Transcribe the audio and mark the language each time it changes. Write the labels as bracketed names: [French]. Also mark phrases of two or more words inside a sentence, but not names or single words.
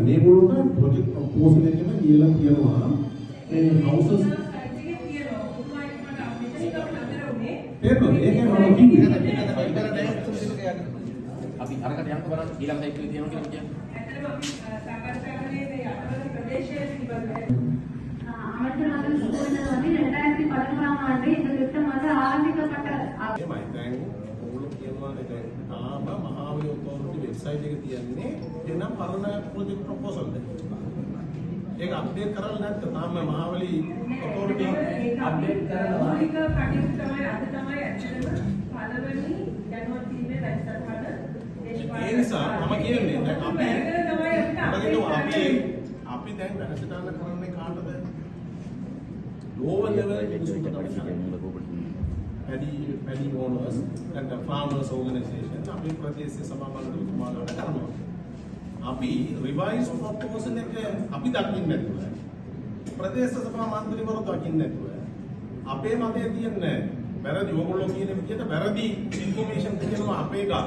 [Sinhala] මේගොල්ලෝට [English] project proposal [Sinhala] එකම කියලා කියනවා මේ හවුසස් ඒක මම කිව්වේ අපි අරකට යන්න බලන්න ඊළඟ සයිකල් තියෙනවා කියලා කියන්නේ. ඇත්තටම අපි සාකච්ඡා කරන්නේ යටවල ප්‍රදේශයේ පිළිබඳව. [Tamil] அமைச்சர் அவர்கள் கூறினது 2011ஆம் ஆண்டு இந்த திட்டம் ஆரம்பிக்கப்பட்ட [Sinhala] එහෙමයි. දැන් ඕගොල්ලෝ කියනවානේ දැන් තාම මහාවලි ඔතොරිටි වෙබ්සයිට් එකේ තියන්නේ එනම් පරණ [English] project proposal [Sinhala] එක. ඒක අප්ඩේට් කරලා නැත්නම් තාම මහාවලි ඔතොරිටි අප්ඩේට් කරලා මූලික කටයුතු තමයි අද තමයි ඇත්තටම පළවෙනි ජනවරි 3 වැඩසටහන ඒ නිසා මම කියන්නේ දැන් අපි දැන් වැඩසටහන කරන්නේ කාටද? [English] lower level paddy owners and the farmers organization [Sinhala] අපි ප්‍රදේශීය සභා මණ්ඩලතුමාලාට කරනවා. අපි [English] revised proposal [Sinhala] එක අපි දකින්නේ නැතුව ප්‍රදේශ සභා මණ්ඩලවරු දකින්නේ නැතුව අපේ මතය තියන්නේ වැරදි ඕගොල්ලෝ කියන විදිහට වැරදි ඉන්ෆර්මේෂන් කියනවා අපේ ගාවට.